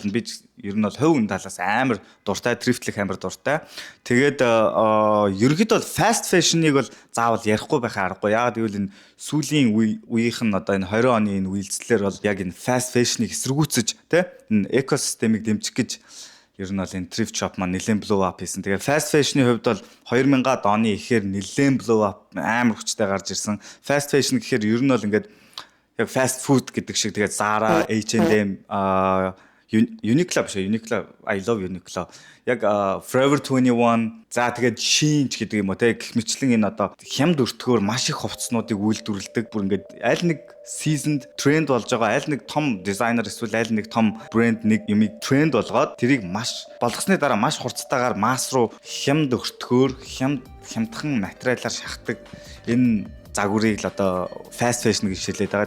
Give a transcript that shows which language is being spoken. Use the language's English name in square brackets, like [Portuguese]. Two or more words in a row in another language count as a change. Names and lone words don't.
[Mongolian] Би ер нь бол хувь хүн талаас амар дуртай, thrift-лэх амар дуртай. Тэгээд ерөнхийдөө бол [English] fast fashion- [Mongolian] ыг бол заавал ярихгүй байхаа аргагүй. Яг гэвэл энэ сүүлийн үеийнх нь одоо энэ 20 оны энэ үйлдэлээр бол яг энэ [English] fast fashion- [Mongolian] ыг эсэргүүцэж тэ энэ экосистемийг дэмжих гэж ер нь бол энэ [English] thrift shop [Mongolian] маань нэлээд [English] blow up [Mongolian] хийсэн. Тэгээ [English] fast fashion- [Mongolian] ы хувьд бол 2000-аад оны ихээр нэлээд [English] blow up [Mongolian] амар хүчтэй гарч ирсэн. [English] Fast fashion [Mongolian] гэхээр ер нь бол ингээд яг [English] fast food [Mongolian] гэдэг шиг тэгээ Zara, H&M Uniqlo биш Uniqlo [English] I love Uniqlo [Mongolian] яг Forever 21 за тэгээд Shein гэдэг юм уу те гэх мэтлэн энэ одоо хямд өртгөөр маш их хувцснуудыг үйлдвэрлэдэг бүр ингээд аль нэг seasoned тренд болж байгаа аль нэг том дизайнер эсвэл аль нэг том брэнд нэг юмыг тренд болгоод тэрийг маш болгосны дараа маш хурцтайгаар масс руу хямд өртгөөр хямдхан материалаар шахдаг энэ загварыг л одоо [English] fast fashion [Mongolian] гэж хэлээд байгаа.